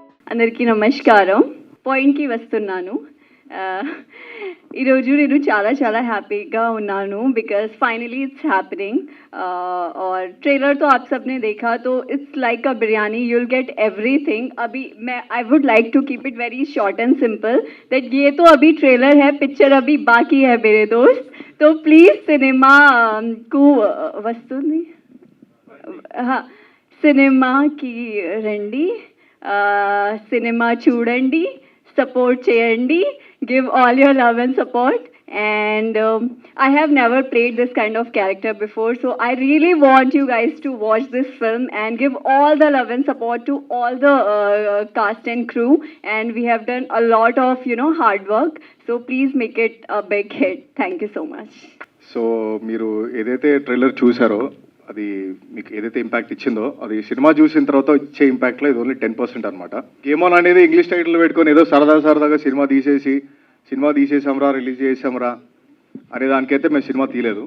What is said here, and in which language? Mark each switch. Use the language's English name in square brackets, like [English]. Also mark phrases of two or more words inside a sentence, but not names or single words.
[Telugu] అందరికీ నమస్కారం. పాయింట్‌కి వస్తున్నాను. ఈరోజు నేను చాలా చాలా హ్యాపీగా ఉన్నాను [English] because finally it's happening [Hindi] और ट्रेलर तो आप सबने देखा तो [English] it's like a biryani, you will get everything. [Hindi] अभी मैं [English] I would like to keep it very short and simple that [Hindi] ये तो अभी ट्रेलर है, पिक्चर अभी बाकी है मेरे दोस्त. तो प्लीज़ सिनेमा को [Telugu] वस्तुंది సినిమాకి రండి, సినిమా చూడండి, సపోర్ట్ చేయండి, [English] give all your love and support. And I have never played this kind of character before, so I really want you guys to watch this film and give all the love and support to all the cast and crew. And we have done a lot of hard work, so please make it a big hit. Thank you so much. [Telugu] సో మీరు ఏదైతే ట్రైలర్ చూసారో అది మీకు ఏదైతే ఇంపాక్ట్ ఇచ్చిందో అది సినిమా చూసిన తర్వాత ఇచ్చే ఇంపాక్ట్లో ఇది ఓన్లీ 10% అనమాట. గేమ్ ఆన్ అనేది ఇంగ్లీష్ టైటిల్ పెట్టుకొని ఏదో సరదాగా సినిమా తీసేసాంరా, రిలీజ్ చేసాంరా అనే దానికైతే మేము సినిమా తీయలేదు.